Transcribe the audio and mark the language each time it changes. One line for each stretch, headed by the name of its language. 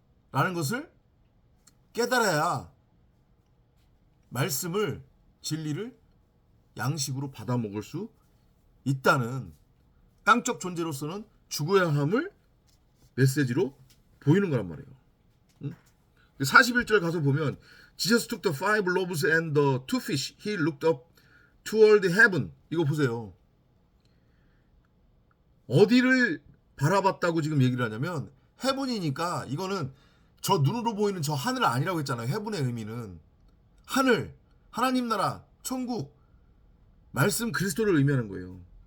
Korean: 라는 것을 깨달아야 말씀을, 진리를 양식으로 받아먹을 수 있다는, 땅적 존재로서는 죽어야 함을 메시지로 보이는 거란 말이에요. 41절 가서 보면
English: Jesus took the 5 loaves and the 2 fish. He looked up toward heaven.
Korean: 이거 보세요. 어디를 바라봤다고 지금 얘기를 하냐면 heaven이니까 이거는 저 눈으로 보이는 저 하늘 아니라고 했잖아요. heaven의 의미는 하늘, 하나님 나라, 천국, 말씀 그리스도를 의미하는 거예요.